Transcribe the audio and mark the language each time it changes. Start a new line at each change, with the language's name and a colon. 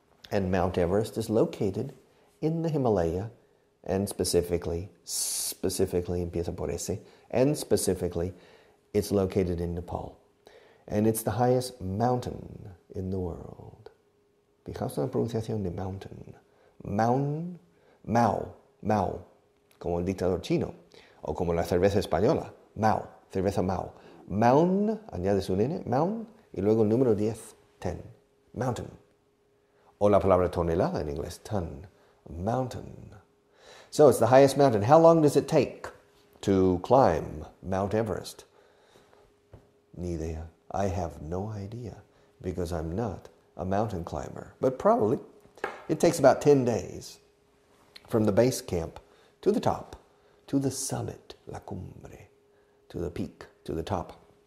English: And Mount Everest is located in the Himalaya, and specifically empieza por ese, and specifically it's located in Nepal. And it's the highest mountain in the world.
Spanish: Fijaos en la pronunciación de mountain. Mao, como el dictador chino, o como la cerveza española, Mao, cerveza Mao. Mountain, añades un N, mountain, y luego el número 10, 10, mountain. O la palabra tonelada en inglés, ton, mountain.
English: So it's the highest mountain. How long does it take to climb Mount Everest? Ni idea. I have no idea because I'm not a mountain climber. But probably it takes about 10 days from the base camp to the top, to the summit, la cumbre, to the peak, to the top.